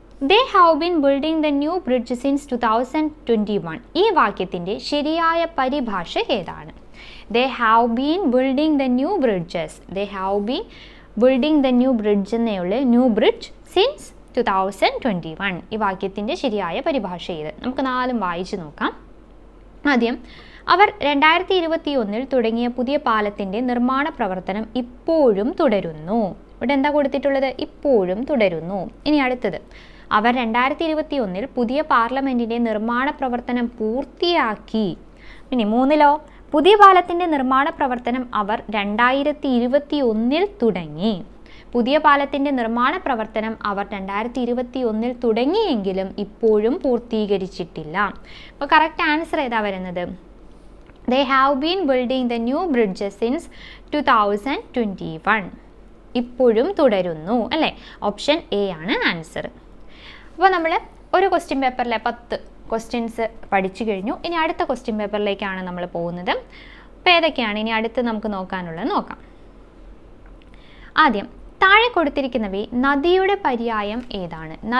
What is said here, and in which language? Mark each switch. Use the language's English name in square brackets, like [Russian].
[English] They have been building the new bridge since 2021. [Malayalam] ഈ വാക്യത്തിൻ്റെ ശരിയായ പരിഭാഷ ഏതാണ്? [English] They have been building the new bridges. They have been building the new bridge [Malayalam] എന്നുള്ള [English] New bridge since 2021. [Malayalam] ഈ വാക്യത്തിൻ്റെ ശരിയായ പരിഭാഷ ഏത്? നമുക്ക് 4 വായിച്ചു നോക്കാം. ആദ്യം, അവർ 2021 തുടങ്ങിയ പുതിയ പാലത്തിൻ്റെ നിർമ്മാണ പ്രവർത്തനം ഇപ്പോഴും തുടരുന്നു. ഇവിടെ എന്താ കൊടുത്തിട്ടുള്ളത്? ഇപ്പോഴും തുടരുന്നു. ഇനി അടുത്തത്, അവർ 2021 പുതിയ പാർലമെൻറ്റിൻ്റെ നിർമ്മാണ പ്രവർത്തനം പൂർത്തിയാക്കി. ഇനി 3ലോ, പുതിയ പാലത്തിൻ്റെ നിർമ്മാണ പ്രവർത്തനം അവർ 2021 തുടങ്ങി. പുതിയ പാലത്തിൻ്റെ നിർമ്മാണ പ്രവർത്തനം അവർ 2021 തുടങ്ങിയെങ്കിലും ഇപ്പോഴും പൂർത്തീകരിച്ചിട്ടില്ല. അപ്പോൾ കറക്റ്റ് ആൻസർ ഏതാ വരുന്നത്? [English] They have been building the new bridges since 2021. [Malayalam] ഇപ്പോഴും തുടരുന്നു അല്ലേ. ഓപ്ഷൻ എ ആണ് ആൻസർ. അപ്പോൾ നമ്മൾ ഒരു ക്വസ്റ്റ്യൻ പേപ്പറിലെ 10 ക്വസ്റ്റ്യൻസ് പഠിച്ചു കഴിഞ്ഞു. ഇനി അടുത്ത ക്വസ്റ്റ്യൻ പേപ്പറിലേക്കാണ് നമ്മൾ പോകുന്നത്. അപ്പോൾ ഏതൊക്കെയാണ് ഇനി അടുത്ത് നമുക്ക് നോക്കാനുള്ളത് നോക്കാം. ആദ്യം, താഴെ കൊടുത്തിരിക്കുന്നവയിൽ നദിയുടെ പര്യായം ഏതാണ്?